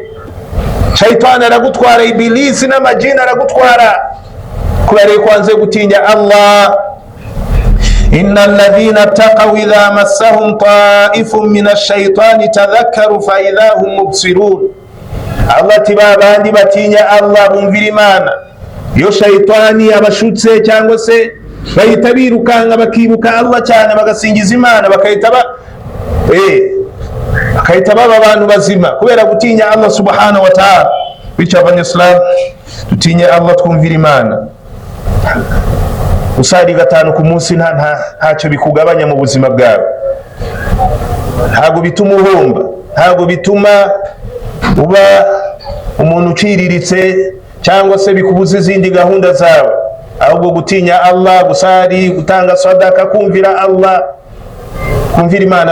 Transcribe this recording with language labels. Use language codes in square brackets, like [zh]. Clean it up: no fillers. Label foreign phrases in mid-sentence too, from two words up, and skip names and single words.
[rw] Shayitani aragutwara, ibilisi n'amajini aragutwara, kubera yuko wanze gutinya Allah. [ar] إن الذين اتقوا إذا مسهم طائف من الشيطان تذكروا فإذا هم مبصرون. [rw] Allah ati babandi batinya Allah bumvira Imana, iyo shayitani abashutse cyangwa se bahita birukanga bakibuka Allah cyane, bagasingiza Imana, bakahita baba abantu bazima kubera gutinya [ar] الله سبحانه وتعالى. [rw] Bityo abanyeslam dutinye Allah, twumvira Imana. Usari gatanu ku munsi ntacyo bikugabanya mu buzima bwawe, ntabwo bituma uhomba, ntabwo bituma uba umuntu uciriritse cyangwa se bikubuza izindi gahunda zawe, ahubwo gutinya Allah, gusari, gutanga sadaka, kumvira Allah, kumvira Imana.